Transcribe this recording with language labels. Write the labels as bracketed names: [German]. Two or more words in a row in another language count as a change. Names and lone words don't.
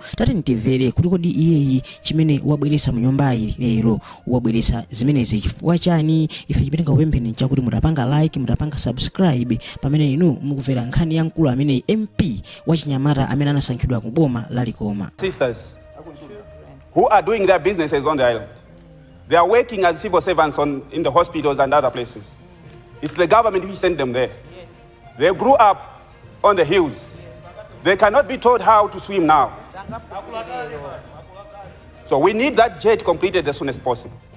[Nyanja] Tati ntimvere kuti kodi iyeyi chimene wabweretsa mu nyumba iyi lero wabweretsa zimenezi chifukwa chani. Ife chipenga kupempheni chakuti mutapanga like, mutapanga subscribe pamene inu mukumvera nkhani ya mkulu amene MP wa Chinyamata amene anasankhidwa ku boma la Likioma. [English] Sisters who are doing their businesses on the island. They are working as civil servants in the hospitals and other places. It's the government which sent them there. They grew up on the hills. They cannot be told how to swim now. So we need that jet completed as soon as possible.